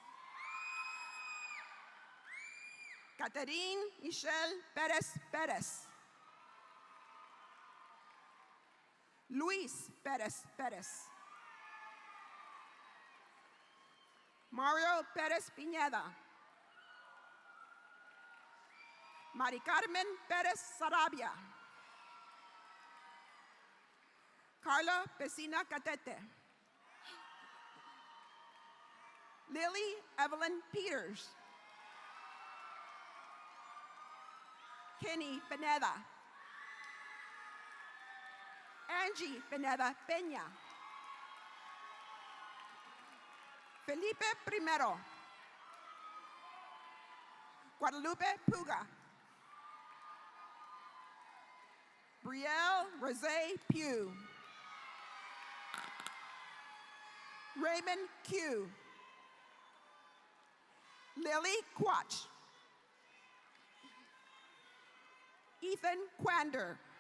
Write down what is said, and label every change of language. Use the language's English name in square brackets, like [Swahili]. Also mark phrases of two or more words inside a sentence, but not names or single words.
[English] Catherine Michelle Perez Perez. Luis Perez Perez. Mario Perez Pineda. Mari Carmen Perez Sarabia. Carla Pesina Catete. Lily Evelyn Peters. Kenny Pineda. Angie Pineda Peña. Felipe Primero. Guadalupe Puga. Brielle Rosé Pugh. Raymond Q. Lily Quach. Ethan Quander.